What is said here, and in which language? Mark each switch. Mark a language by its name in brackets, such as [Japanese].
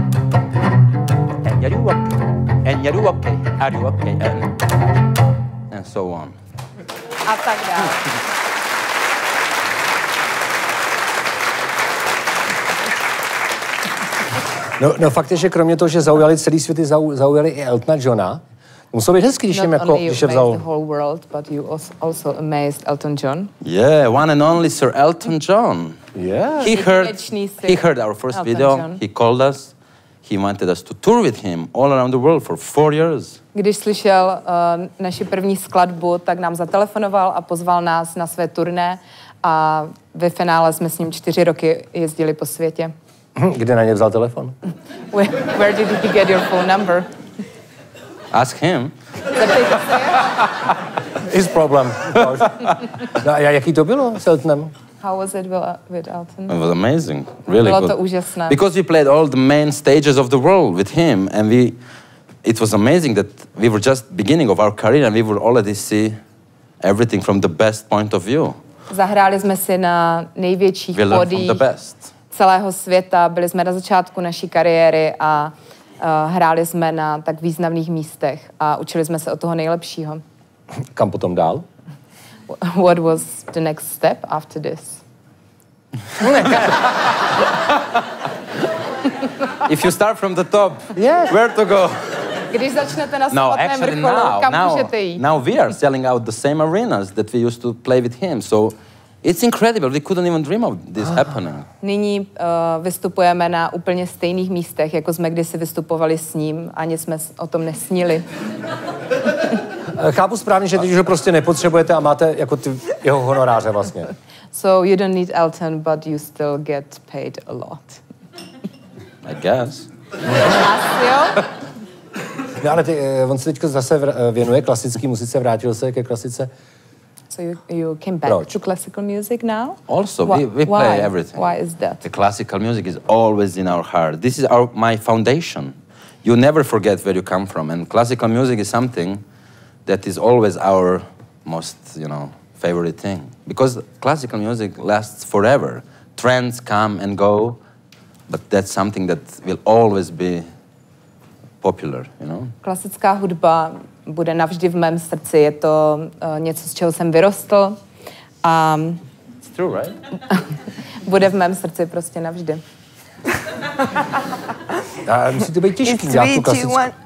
[English] And are you okay? Are you okay? And so on. [Czech] A tak dále. No fakt je, že kromě toho, že zaujali celý svět, zaujali i Eltona Johna. Muselo být hezký, když jim jako, když je vzal... [English] Not only you amazed the whole world, but you also amazed Elton John. Yeah, one and only Sir Elton John. Yeah. He heard our first video. He called us. He wanted us to tour with him all around the world for 4 years. [Czech] Když slyšel naši první skladbu, tak nám zatelefonoval a pozval nás na své turné a ve finále jsme s ním 4 roky jezdili po světě. Kde na ně vzal telefon? [English] Where did he get your phone number? Ask him. His problem. [Czech] No, a jaký to bylo s Eltonem? [English] How was it with Elton? It was amazing, really [Czech] bylo [English] good. [Czech] To úžasné. [English] Because we played all the main stages of the world with him, and it was amazing that we were just beginning of our career, and we would already see everything from the best point of view. [Czech] Zahráli jsme si na největších pódiích celého světa, byli jsme na začátku naší kariéry a hráli jsme na tak významných místech a učili jsme se od toho nejlepšího. Kam potom dál? [English] What was the next step after this? If you start from the top, where to go? [Czech] Když začnete na samotném vrcholu, kam můžete jít? [English] Now we are selling out the same arenas that we used to play with him. So it's incredible. We couldn't even dream of this happening. [Czech] Nyní vystupujeme na úplně stejných místech, jako jsme kdysi vystupovali s ním. Ani jsme o tom nesnili. Chápu správně, že teď už ho prostě nepotřebujete a máte jako ty jeho honoráře vlastně. [English] So you don't need Elton, but you still get paid a lot. I guess. [Czech] Asi jo? No, ale on se teďka zase věnuje klasický muzice, vrátil se ke klasice. [English] So you came back to classical music now? Also, we play everything. Why is that? The classical music is always in our heart. This is my foundation. You never forget where you come from, and classical music is something that is always our most, favorite thing. Because classical music lasts forever. Trends come and go, but that's something that will always be popular, [Czech] Klasická hudba bude navždy v mém srdci. Je to něco, z čeho jsem vyrostl. [English] It's true, right? [Czech] Bude v mém srdci prostě navždy. A musí to být těžký dělat tu klasickou.